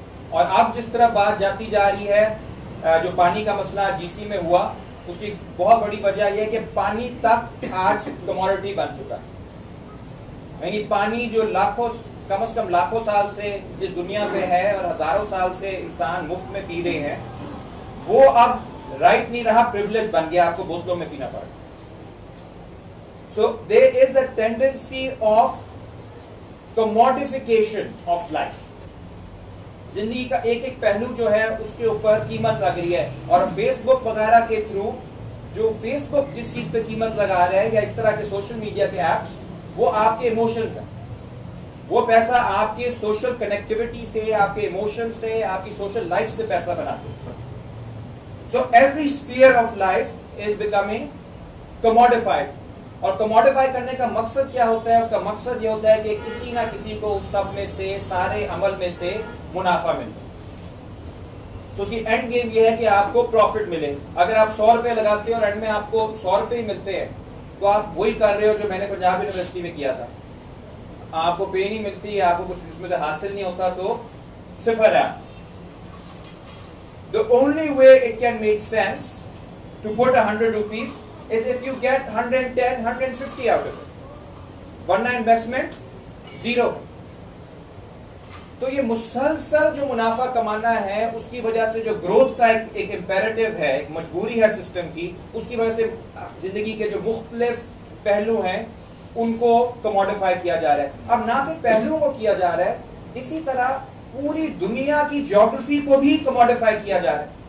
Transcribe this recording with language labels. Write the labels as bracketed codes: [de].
[ur] اور اب جس طرح بات جاتی جا رہی ہے جو پانی کا مسئلہ جی سی میں ہوا, اس کی بہت بڑی وجہ یہ ہے کہ پانی تک آج کموڈٹی بن چکا ہے. یعنی پانی جو کم از کم لاکھوں سال سے اس دنیا پہ ہے اور ہزاروں سال سے انسان مفت میں پی رہے ہیں, وہ اب رائٹ نہیں رہا, پریویلیج بن گیا, آپ کو بوتلوں میں پینا پڑا. [en] So there is a tendency of commodification of life. [ur] زندگی کا ایک ایک پہلو جو ہے اس کے اوپر قیمت لگ رہی ہے. اور فیس بک وغیرہ کے تھرو جو فیس بک جس چیز پہ قیمت لگا رہا ہے یا اس طرح کے سوشل میڈیا کے ایپس وہ آپ کے ایموشنز ہیں. وہ پیسہ آپ کے سوشل کنیکٹیوٹی سے, آپ کے ایموشن سے, آپ کی سوشل لائف سے پیسہ بناتے ہیں. [en] So every sphere of life is becoming commodified. [ur] اور کموڈیفائی کرنے کا مقصد کیا ہوتا ہے؟ اس کا مقصد یہ ہوتا ہے کہ کسی نہ کسی کو اس سب میں سے, سارے عمل میں سے منافع ملے. سو اس کی اینڈ گیم یہ ہے کہ آپ کو پروفٹ ملے. اگر آپ 100 روپے لگاتے ہیں اور اینڈ میں آپ کو 100 روپے ہی ملتے ہیں تو آپ وہی کر رہے ہو جو میں نے پنجاب یونیورسٹی میں کیا تھا. آپ کو پے نہیں ملتی, آپ کو کچھ اس میں سے حاصل نہیں ہوتا, تو صفر ہے. [en] The only way it can make sense to put 100 rupees is if you get 110, 150 out of it. [ur] ورنہ انویسٹمنٹ زیرو. تو یہ مسلسل جو منافع کمانا ہے اس کی وجہ سے جو گروتھ کا ایک امپیریٹو ہے, ایک مجبوری ہے سسٹم کی, اس کی وجہ سے زندگی کے جو مختلف پہلو ہیں ان کو کموڈیفائی کیا جا رہا ہے. اب نہ صرف پہلوؤں کو کیا جا رہا ہے, اسی طرح پوری دنیا کی جیوگرافی کو بھی کموڈیفائی کیا جا رہا ہے.